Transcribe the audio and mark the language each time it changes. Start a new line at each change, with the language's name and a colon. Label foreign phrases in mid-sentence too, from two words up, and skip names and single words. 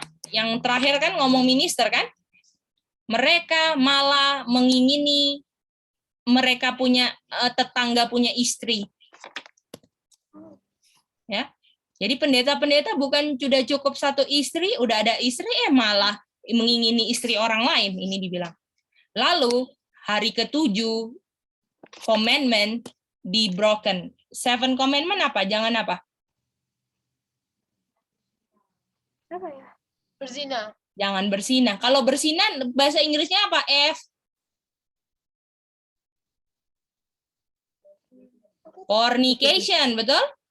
Indonesian: Yang terakhir kan ngomong minister kan? Mereka malah mengingini mereka punya tetangga punya istri. Ya. Jadi pendeta-pendeta bukan sudah cukup satu istri, udah ada istri malah mengingini istri orang lain, ini dibilang. Lalu hari ke-7 commandment di broken. 7 commandment apa? Jangan apa? Apa ya? Berzina. Jangan berzina. Kalau berzina bahasa Inggrisnya apa? F. Fornication, betul?